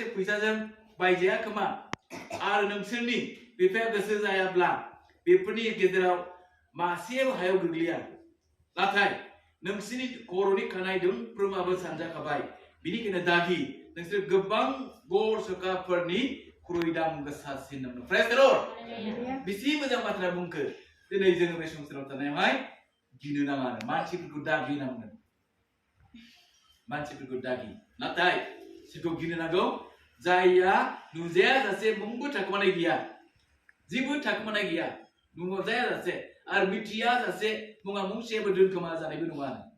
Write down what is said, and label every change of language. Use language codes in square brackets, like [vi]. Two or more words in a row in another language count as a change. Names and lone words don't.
[brx] फैसाजों बायजाया खोमा आरो नोंसोरनि बिफाया गोसो जायाब्ला बेफोरनि गेजेराव मासेबो हायाव गोग्लैया नाथाय नोंसोरनि खर'नि खानाय दोंफ्रोमाबो सानजाखाबाय बिनिखायनो दागि नोंसोर गोबां गर सखाफोरनि ख्रुइ दाम गोसासिन होनना [en] praise the Lord [brx] बेसे मोजां बाथ्रा बुंखो दिनै जोङो बे संसाराव थानायावहाय गिनो नाङा आरो मानसिफोरखौ दागि नांगोन मानसिफोरखौ दागि नाथाय सोरखौ गिनो नांगौ जायया नुजाया जासे मुंबो थाखोमानाय गैया जेबो थाखोमानाय गैया नुजाया जासे आरो मिथिया जासे मुङा मुंसेबो दोनखोमा जानायबो नङा